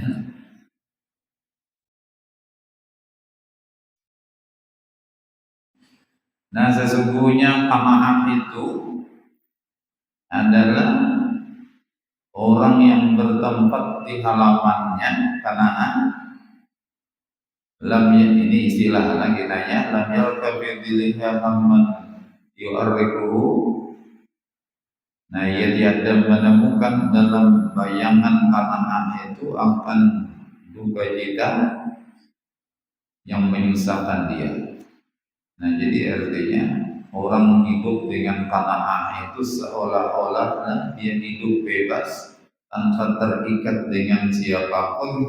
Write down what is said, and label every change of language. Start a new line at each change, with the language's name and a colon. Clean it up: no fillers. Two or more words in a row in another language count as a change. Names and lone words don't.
Indonesian: Nah sesungguhnya qanaah itu adalah orang yang bertempat di halamannya qanaah. Ini istilah lagi nanya,
Arabic: لم يلق في ظلها هما يؤرقه.
Indonesian: Nah ia tiada menemukan dalam bayangan qanaah itu akan duka cita yang menyusahkan dia. Nah jadi artinya orang hidup dengan qanaah itu seolah-olah dia hidup bebas tanpa terikat dengan siapapun.